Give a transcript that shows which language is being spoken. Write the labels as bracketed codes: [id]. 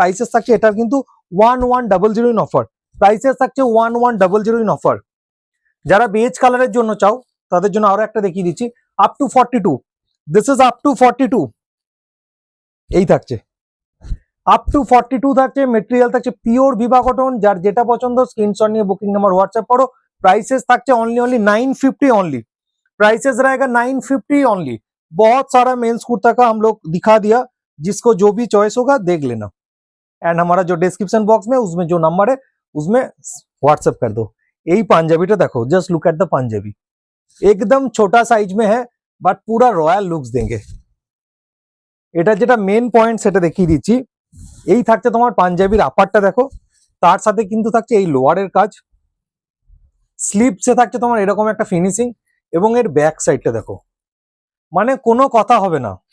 [bn] Prices থাকছে এটার কিন্তু 1100 ইন অফার, প্রাইসেস থাকছে 1100 ইন অফার। যারা বেজ কালারের জন্য চাও তাদের জন্য আরো একটা দেখিয়ে দিচ্ছি, up to 42, this is up to 42, এই থাকছে আপ টু 42 থাকছে। মেটেরিয়াল থাকছে পিওর ভিভা কটন, যার যেটা পছন্দ স্ক্রিনশট নিয়ে বুকিং নাম্বার হোয়াটসঅ্যাপ করো। [hi] प्राइसेस থাকছে ओनली 950 ओनली, प्राइसेस रहेगा 950 ओनली। बहुत सारा मेंस कुर्ता का हम लोग दिखा दिया, जिसको जो भी चॉइस होगा देख लेना, एंड हमारा जो डिस्क्रिप्शन बॉक्स में उसमें जो नंबर है उसमें व्हाट्सएप कर दो। यही पांजाबीটা देखो, just look at the Punjabi, एकदम छोटा साइज में है बट पूरा रॉयल लुक्स देंगे। [bn] এটা যেটা মেন পয়েন্ট সেটা দেখিয়ে দিচ্ছি, এই থাকছে তোমার পাঞ্জাবির আপারটা দেখো, তার সাথে কিন্তু থাকছে এই লোয়ারের কাজ, স্লিপসে থাকছে তোমার এরকম একটা ফিনিশিং, এবং এর ব্যাক সাইডটা দেখো, মানে কোনো কথা হবে না।